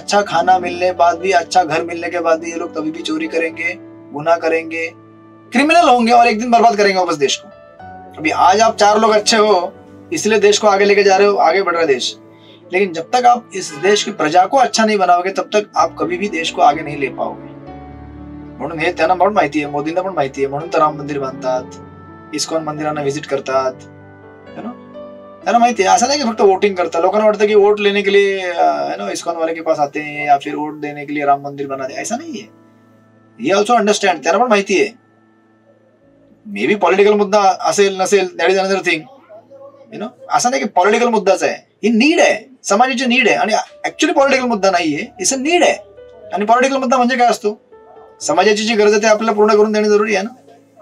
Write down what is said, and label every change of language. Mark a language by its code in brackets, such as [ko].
[hi] अच्छा खाना मिलने बाद भी, अच्छा घर मिलने के बाद भी ये लोग तभी भी चोरी करेंगे, गुनाह करेंगे, क्रिमिनल होंगे और एक दिन बर्बाद करेंगे वापस देश को. अभी आज आप 4 लोग अच्छे हो इसलिए देश को आगे लेके जा रहे हो, आगे बढ़ रहा है देश, लेकिन जब तक आप इस देश की प्रजा को अच्छा नहीं बनाओगे तब तक आप कभी भी देश को आगे नहीं ले पाओगे. [mr] म्हणून हे त्यांना पण माहिती आहे, मोदींना पण माहिती आहे, म्हणून तर राम मंदिर बांधतात, इस्कॉन मंदिरांना व्हिजिट करतात, है ना. त्यांना माहिती आहे, असं नाही की फक्त वोटिंग करतात. लोकांना वाटतं की [hi] वोट लेने के लिए है ना इस्कॉन वाले के पास आते हैं या फिर वोट देने के लिए राम मंदिर बनाते, ऐसा नहीं है. [en] ये also understand, [mr] त्यांना पण माहिती आहे मे बी पॉलिटिकल मुद्दा असेल नसेल, [en] That is another thing, you know. [mr] असं नाही की पॉलिटिकल मुद्दाच आहे, ही नीड आहे, समाजाची नीड आहे, आणि ऍक्च्युली पॉलिटिकल मुद्दा नाहीये, [en] it's a need [mr] आहे. आणि पॉलिटिकल मुद्दा म्हणजे काय असतो, समाजाची जी गरज आहे ते आपल्याला पूर्ण करून देणे जरुरी आहे ना.